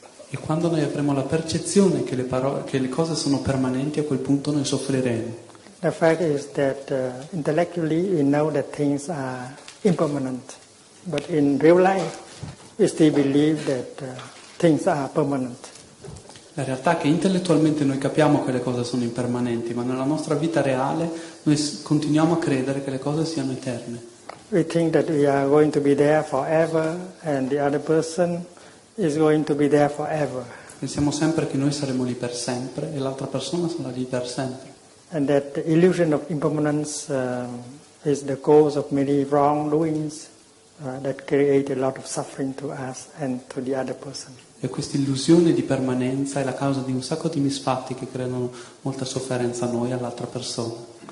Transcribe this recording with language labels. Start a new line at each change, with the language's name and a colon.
Italian: E quando noi avremo la percezione che le cose sono permanenti, a quel punto noi soffriremo.
English: The fact is that intellectually we know that things are impermanent, but in real life we still believe that things are permanent.
Italian: La realtà è che intellettualmente noi capiamo che le cose sono impermanenti, ma nella nostra vita reale noi continuiamo a credere che le cose siano eterne.
English: We think that we are going to be there forever and the other person is going to be there forever.
Italian: Pensiamo sempre che noi saremo lì per sempre e l'altra persona sarà lì per sempre.
English: And that the illusion of impermanence is the cause of many wrongdoings that create a lot of suffering to us and to the other person.
Italian: E questa illusione di permanenza è la causa di un sacco di misfatti che creano molta sofferenza a noi e all'altra persona.